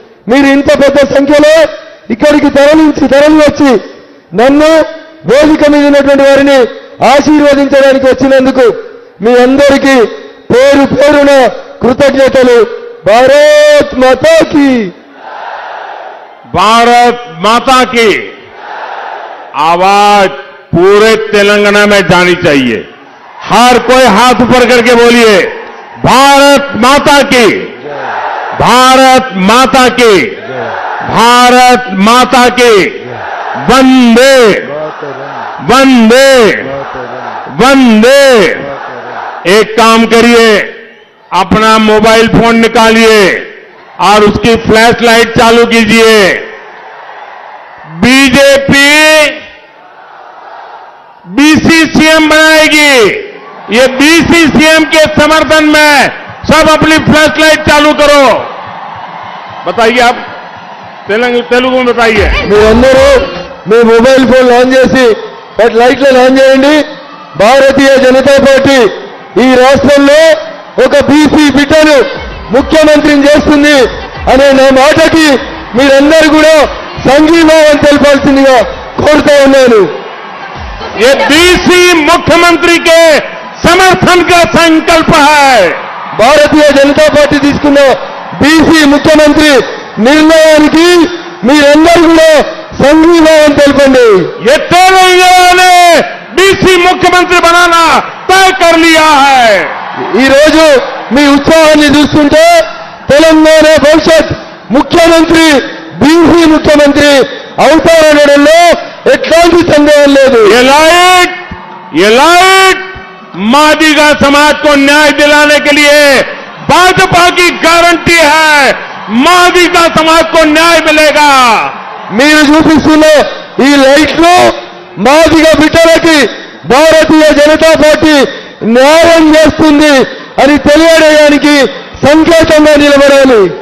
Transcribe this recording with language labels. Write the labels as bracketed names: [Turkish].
[Telugu] మీరు ఇంత పెద్ద సంఖ్యలో ఇక్కడికి తరలి వచ్చి నన్ను వేదిక మీద ఉన్నటువంటి వారిని ఆశీర్వదించడానికి వచ్చినందుకు మీ అందరికీ పేరు పేరున కృతజ్ఞతలు. [Hindi] భారత్ మాతా కీ भारत माता की आवाज पूरे तेलंगाना में जानी चाहिए। हर कोई हाथ ऊपर करके बोलिए, भारत माता की, भारत माता की, भारत माता की, वंदे वंदे वंदे। एक काम करिए, अपना मोबाइल फोन निकालिए और उसकी फ्लैश लाइट चालू कीजिए। बीजेपी बीसी सीएम बनाएगी। ये बीसी सीएम के समर्थन में सब अपनी फ्लैश लाइट चालू करो। बताइए आप तेलुगु में बताइए। [Telugu] మీరందరూ మీ మొబైల్ ఫోన్ ఆన్ చేసి వాటి లైట్లను ఆన్ చేయండి। భారతీయ జనతా పార్టీ ఈ రాష్ట్రంలో ఒక బీసీ బిడ్డను ముఖ్యమంత్రిని చేస్తుంది అనే నా మాటకి మీరందరూ కూడా సంఘీభావం తెలపాల్సిందిగా కోరుతా ఉన్నాను। [Hindi] ये बीसी मुख्यमंत्री के समर्थन का संकल्प है। [Telugu] భారతీయ జనతా పార్టీ తీసుకున్న బీసీ ముఖ్యమంత్రి నిర్ణయానికి మీరందరూ కూడా సంఘీభావం తెలపండి। [Hindi] ये तेलंगाना ने बीसी मुख्यमंत्री बनाना तय कर लिया है। [Telugu] ఈ రోజు మీ ఉత్సాహాన్ని చూస్తుంటే తెలంగాణ భవిష్యత్ ముఖ్యమంత్రి బీసీ ముఖ్యమంత్రి అవుతారనడంలో ఎట్లాంటి సందేహం లేదు। [Hindi] ये लाइट मादिगा समाज को न्याय दिलाने के लिए भाजपा की गारंटी है। मादिगा समाज को न्याय मिलेगा। [Telugu] మీరు చూపిస్తున్న ఈ లైట్లు మాదిగ బిడ్డలకి భారతీయ జనతా పార్టీ న్యాయం చేస్తుంది అని తెలియడానికి సంకేతంగా నిలబడాలి।